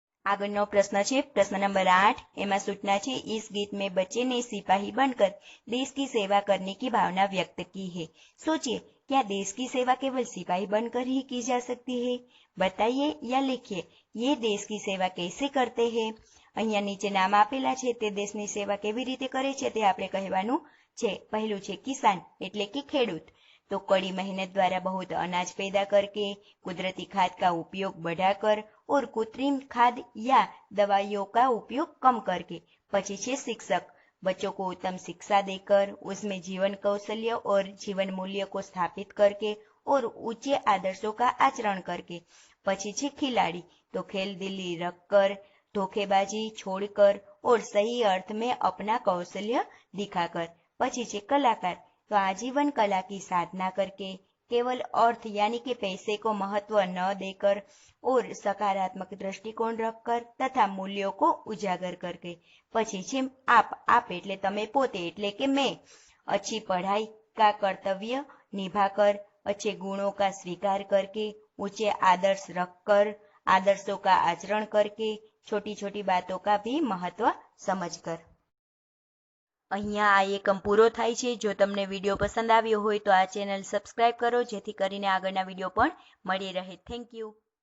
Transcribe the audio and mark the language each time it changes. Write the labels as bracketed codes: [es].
[gu] આગળનો પ્રશ્ન છે પ્રશ્ન નંબર 8। એમાં સૂચના છે [hi] इस गीत में बच्चे ने सिपाही बनकर देश की सेवा करने की भावना व्यक्त की है। सोचिए, क्या देश की सेवा केवल सिपाही बनकर ही की जा सकती है? बताइए या लिखिए, ये देश की सेवा कैसे करते हैं? [gu] અહીંયા નીચે નામ આપેલા છે તે દેશની સેવા કેવી રીતે કરે છે તે આપણે કહેવાનું છે। પહેલું છે કિસાન એટલે કે ખેડૂત। [hi] तो कड़ी मेहनत द्वारा बहुत अनाज पैदा करके, कुदरती खाद का उपयोग बढ़ाकर और कृत्रिम खाद या दवाइयों का उपयोग कम करके। [gu] पची छे [hi] शिक्षक, बच्चों को उत्तम शिक्षा देकर उसमें जीवन कौशल्य और जीवन मूल्य को स्थापित करके और ऊंचे आदर्शों का आचरण करके। [gu] पची छे [hi] खिलाड़ी, तो खेल दिली रखकर, धोखेबाजी छोड़कर और सही अर्थ में अपना कौशल्य दिखाकर। [gu] पची छे [hi] कलाकार, तो आजीवन कला की साधना करके, केवल अर्थ यानी कि पैसे को महत्व न देकर और सकारात्मक दृष्टिकोण रखकर तथा मूल्यों को उजागर करके। [gu] પછી છે आप એટલે તમે પોતે એટલે કે मैं। [hi] अच्छी पढ़ाई का कर्तव्य निभाकर, अच्छे गुणों का स्वीकार करके, ऊंचे आदर्श रखकर, आदर्शों का आचरण करके, छोटी छोटी बातों का भी महत्व समझकर। [gu] અહીંયા આ એકમ પૂરો થાય છે। જો તમને વિડીયો પસંદ આવ્યો હોય તો આ ચેનલ સબસ્ક્રાઇબ કરો, જેથી કરીને આગળના વિડીયો પણ મળી રહે। Thank you.